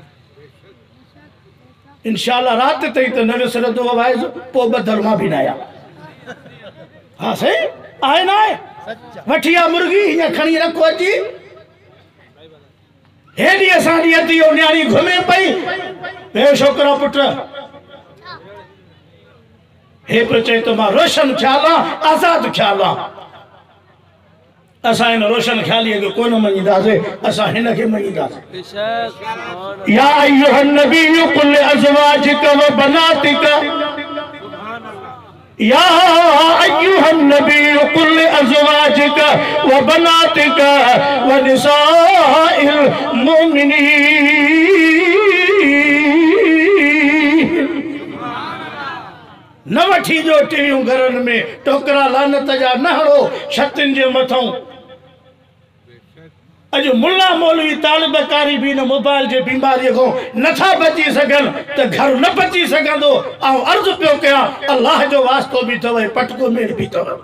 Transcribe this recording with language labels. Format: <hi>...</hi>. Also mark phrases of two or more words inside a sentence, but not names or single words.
<sd>इंशाअल्लाह राति ताईं त न विसरंदो वाइज़ पोइ ॿधल मां बि न आहियां हाँ सही आहे ना आहे वठिया मुर्गी या खणी रखो अची हेडी असांजी अती ओ न्याणी घुमे पई ॿियो छोकिरो पुट हे पियो चए तो मां रोशन ख्याल आज़ाद ख्याल असां हिन रोशन ख्यालीअ खे कोन मञींदासीं असां हिन खे मञींदासीं</sd> <ar>يا أيها النبي قل لأزواجك وبناتك يا أيها النبي قل لأزواجك وبناتك ونساء المؤمنين</ar> <sd>न वठी जो टीवियूं घरनि में टोकरा लानत जा न हणो छतिन जे मथां अॼु मुल्ला मौलवी तालिबकारी भी न मोबाइल जे बीमारीअ खां नथा बची सघनि त घर न बची सघंदो ऐं अर्ज़ पियो कयां अल्लाह जो वास्तो बि अथव पटको मेल बि अथव</sd>